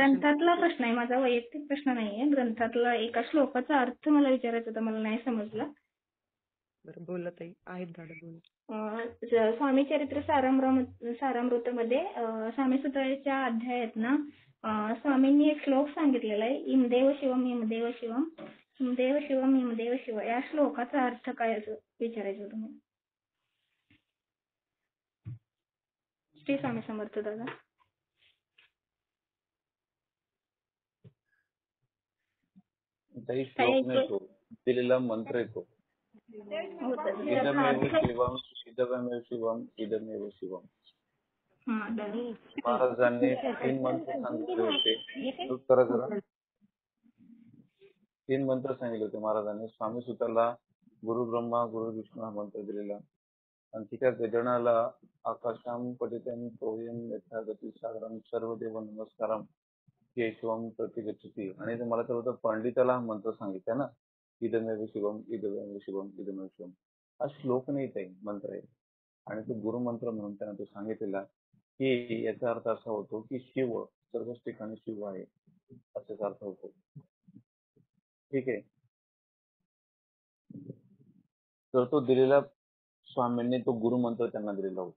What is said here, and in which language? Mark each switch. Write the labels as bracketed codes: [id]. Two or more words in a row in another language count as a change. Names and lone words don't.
[mr] ग्रंथातला प्रश्न आहे माझा, वैयक्तिक प्रश्न नाहीये. ग्रंथातला एका श्लोकाचा अर्थ मला विचारायचा होता, मला नाही समजला. बरं बोला ताई, आहेत दादा बोला. स्वामी चरित्र सारामृतमध्ये स्वामी सुत्राच्या अध्यायात ना स्वामींनी एक श्लोक सांगितलेला आहे, [sa] इमदेव शिवम इमदेव शिवम इमदेव शिवम इमदेव शिव. [mr] या श्लोकाचा अर्थ काय असं विचारायचं होतं मला. श्री स्वामी समर्थ दादा. ताई श्लोक नाही तो, दिलेला मंत्र आहे तो. [sa] इदमेव शिवम इदमेव शिवम इदमेव शिवम. [mr] महाराजांनी 3 मंत्र सांगितले होते. उत्तर जरा 3 मंत्र सांगितले होते महाराजांनी. स्वामी सुताला [sa] गुरु ब्रह्मा गुरु विष्णू [mr] हा मंत्र दिलेला आणि तिच्या गजनाला [sa] आकाशाम पठितम तोयम यथागती सागरम सर्वदेव नमस्कारम केशवम प्रतिगच्छति. [mr] आणि मला तर होतं पंडिताला हा मंत्र सांगितला ना, [sa] इदमेव शिवम इदमेव शिवम इदमेव शिवम. [mr] हा श्लोक नाही ताई, मंत्र आहे. आणि तो गुरुमंत्र म्हणून त्यानं तो सांगितलेला की याचा अर्थ असा होतो की शिव सर्वच ठिकाणी शिव आहे असाच अर्थ होतो. ठीक आहे. तर तो दिलेला स्वामींनी तो गुरुमंत्र त्यांना दिलेला होता.